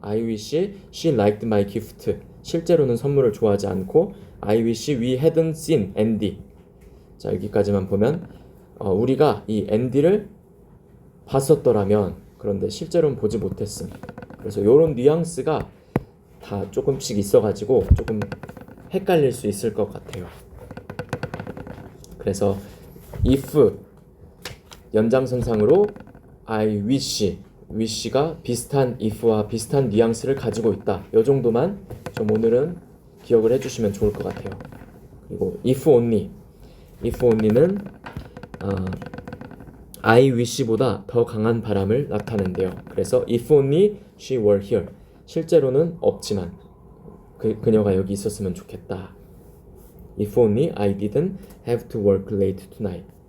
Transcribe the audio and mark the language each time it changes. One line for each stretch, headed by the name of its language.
English: I wish she liked my gift.
Korean: 실제로는 선물을 좋아하지 않고
English: I wish we hadn't seen Andy.
Korean: 자, 여기까지만 보면 우리가 이 앤디를 봤었더라면 그런데 실제로는 보지 못했음. 그래서 이런 뉘앙스가 다 조금씩 있어가지고 조금 헷갈릴 수 있을 것 같아요. 그래서 if 연장선상으로 I wish가 비슷한 if와 비슷한 뉘앙스를 가지고 있다. 이 정도만 좀 오늘은 기억을 해주시면 좋을 것 같아요. 그리고 if only는 I wish보다 더 강한 바람을 나타낸대요.
English: 그래서 if only she were here.
Korean: 실제로는 없지만 그녀가 여기 있었으면 좋겠다.
English: If only I didn't have to work late tonight.